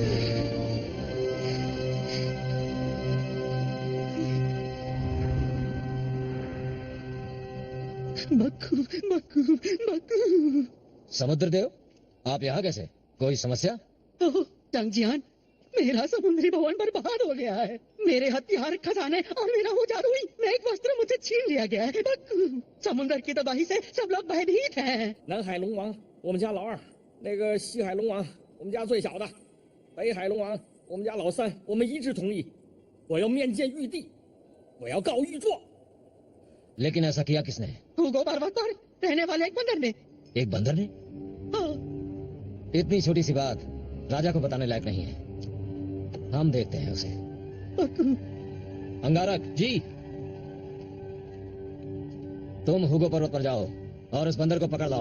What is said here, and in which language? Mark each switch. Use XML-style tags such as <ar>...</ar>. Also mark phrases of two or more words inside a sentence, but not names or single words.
<hi>मक्खू मक्खू मक्खू। समुद्र देव, आप यहाँ कैसे? कोई समस्या? ओह जंगजियान, मेरा समुद्री भवन बर्बाद हो गया है। मेरे हथियार, खजाने और मेरा वो जादुई एक वस्त्र मुझसे छीन लिया गया है। मक्खू, समुद्र की तबाही से सब लोग भयभीत हैं।</hi> <zh>南海龙王，我们家老二；那个西海龙王，我们家最小的；北海龙王，我们家老三。我们一致同意，我要面见玉帝，我要告御状。</zh> <hi>लेकिन ऐसा किया किसने? हुगो पर्वत पर रहने वाले एक बंदर ने। एक बंदर ने? हाँ। इतनी छोटी सी बात राजा को बताने लायक नहीं है। हम देखते हैं उसे। अंगारक जी, तुम हुगो पर्वत पर जाओ और उस बंदर को पकड़ लाओ।</hi>